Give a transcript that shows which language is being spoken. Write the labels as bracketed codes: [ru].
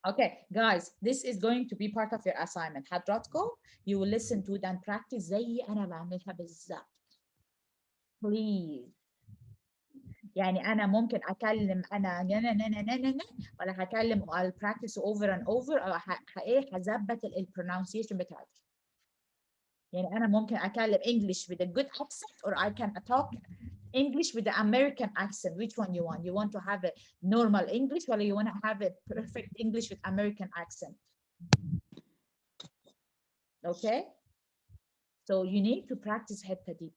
[en] Okay, guys, this is going to be part of your assignment. حضراتكم you will listen to it and practice [ar] زي أنا بعملها بالظبط. [en] Please. [ar] يعني أنا ممكن أكلم أنا ولا هكلم [en] I'll practice over and over [ar] أو هظبط الpronunciation بتاعتي. يعني أنا ممكن أكلم [en] English with a good accent or I can talk English with the American accent. Which one you want? You want to have a normal English or you want to have a perfect English with American accent? Okay? So you need to practice [ar] حتة دي.